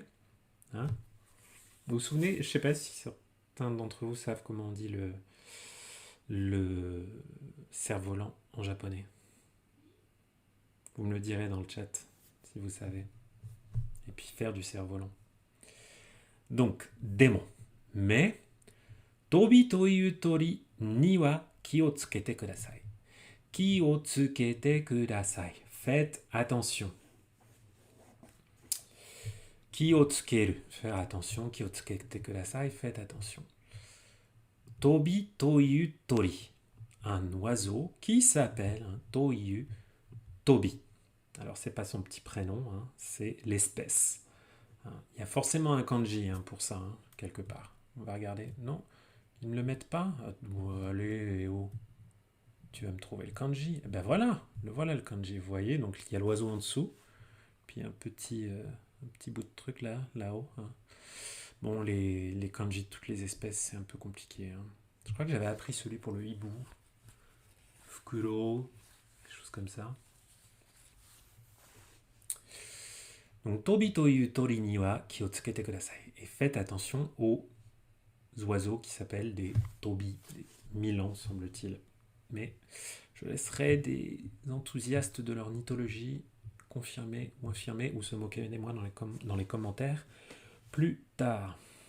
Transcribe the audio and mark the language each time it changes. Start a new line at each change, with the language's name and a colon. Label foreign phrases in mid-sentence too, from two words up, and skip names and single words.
French: Hein, vous vous souvenez, je ne sais pas si certains d'entre vous savent comment on dit le cerf-volant en japonais. Vous me le direz dans le chat si vous savez. Et puis faire du cerf-volant. Donc, démon. Mais,
Japanese: とびという鳥には気をつけてください. 気をつけてください.
French: Faites attention.
Japanese: 気をつける.
French: Faire attention.
Japanese: 気をつけてください.
French: Faites attention.
Japanese: とびという鳥.
French: Un oiseau qui s'appelle Toiyu Tobi. Alors, c'est pas son petit prénom, c'est l'espèce. Il y a forcément un kanji pour ça, quelque part. On va regarder. Non, ils ne le mettent pas. Allez, oh. Tu vas me trouver le kanji. Eh ben voilà le kanji. Vous voyez, donc il y a l'oiseau en dessous, puis un petit un petit bout de truc là-haut. Hein. Bon, les kanji de toutes les espèces, c'est un peu compliqué. Hein. Je crois que j'avais appris celui pour le hibou. Fukuro, quelque chose comme ça. Donc,
Japanese: とびという鳥には気をつけてください.
French: Et faites attention aux oiseaux qui s'appellent des tobi, des milans, semble-t-il. Mais je laisserai des enthousiastes de leur mythologie confirmer ou infirmer ou se moquer des moi dans les commentaires plus tard.